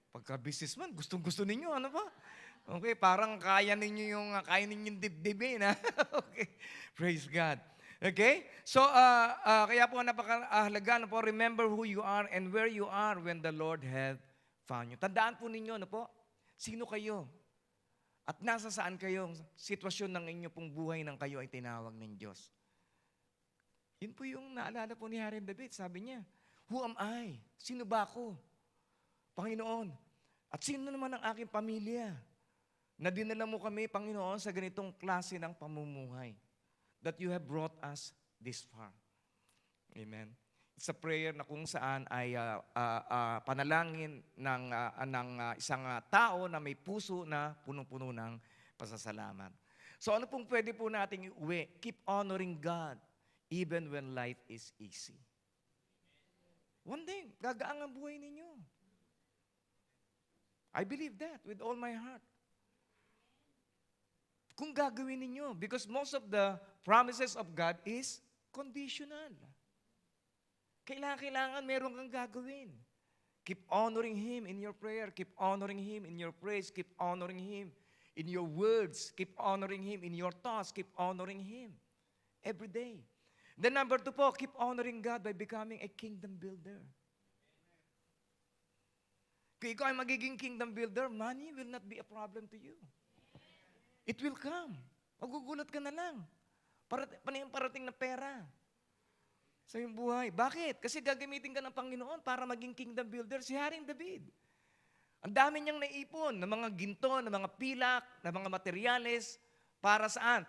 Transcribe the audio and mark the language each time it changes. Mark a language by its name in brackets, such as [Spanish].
[Filipino] Pagka businessman, gustong-gusto ninyo, ano ba? Okay, parang kaya ninyong dibdibin, ha? Okay. Praise God. Okay? [English] So, [Filipino] kaya po napakahalaga na po, [English] remember who you are and where you are when the Lord had found you. [Filipino] Tandaan po ninyo, ano po? Sino kayo? At nasa saan kayong sitwasyon ng inyo pong buhay nang kayo ay tinawag ng Diyos. Yun po yung naalala po ni Haring David. Sabi niya, [English] who am I? [Filipino] Sino ba ako? Panginoon. At sino naman ang aking pamilya? Na dinala mo kami, Panginoon, sa ganitong klase ng pamumuhay. [English] That you have brought us this far. Amen. It's a prayer [Filipino] na kung saan ay panalangin ng isang tao na may puso na punong-puno ng pasasalamat. So ano pong pwede po nating iuwi? [English] Keep honoring God even when life is easy. One day, [Filipino] gagaan ang buhay ninyo. [English] I believe that with all my heart. [Filipino] Kung gagawin ninyo, [English] because most of the promises of God is conditional. [Filipino] Kailangan meron kang gagawin. [English] Keep honoring Him in your prayer. Keep honoring Him in your praise. Keep honoring Him in your words. Keep honoring Him in your thoughts. Keep honoring Him every day. Then number 2 po, keep honoring God by becoming a kingdom builder. [Filipino] Kung ikaw ay magiging [English] kingdom builder, money will not be a problem to you. It will come. [Filipino] Magugulat ka na lang. Parating na pera sa iyong buhay. Bakit? Kasi gagamitin ka ng Panginoon para maging kingdom builder. Si Haring David. Ang dami niyang naipon ng mga ginto, ng mga pilak, ng mga materyales. Para saan?